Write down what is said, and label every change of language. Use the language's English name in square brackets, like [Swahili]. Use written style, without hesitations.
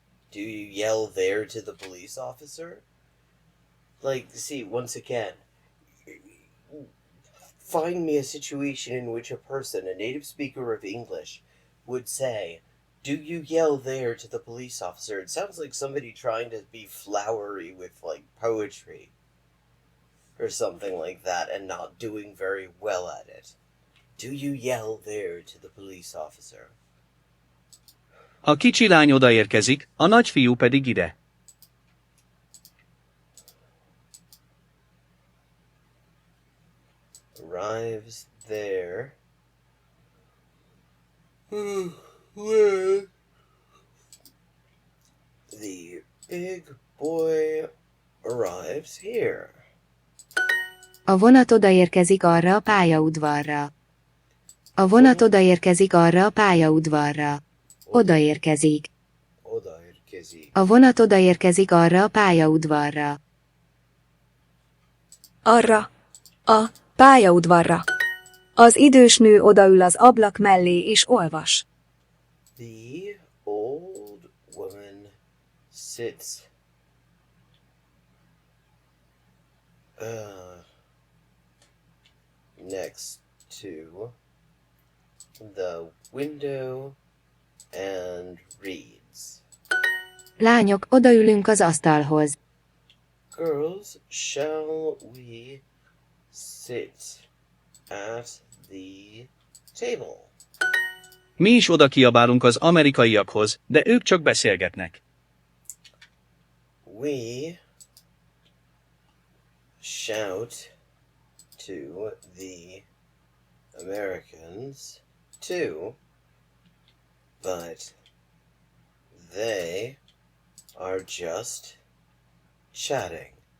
[English] Do you yell there to the police officer? See, once again, find me a situation in which a person, a native speaker of English, would say, do you yell there to the police officer? It sounds like somebody trying to be flowery with, poetry or something like that and not doing very well at it. Do you yell there to the police officer? [Hungarian] A kicsi lány odaérkezik, a nagyfiú pedig ide. [English] Arrives there. Where the big boy arrives here. [Hungarian] A vonat odaérkezik arra a pályaudvarra. A vonat odaérkezik arra a pályaudvarra. Odaérkezik. Odaérkezik. A vonat odaérkezik arra a pályaudvarra. Arra. A pályaudvarra. Az idős nő odaül az ablak mellé és olvas. [English] The old woman sits next to the window and reads. [Hungarian] Lányok, odaülünk az asztalhoz. [English] Girls, shall we sit at the table? [Hungarian] Mi is oda kiabálunk az amerikaiakhoz, de ők csak beszélgetnek. [English] We shout to the Americans too, but they are just chatting.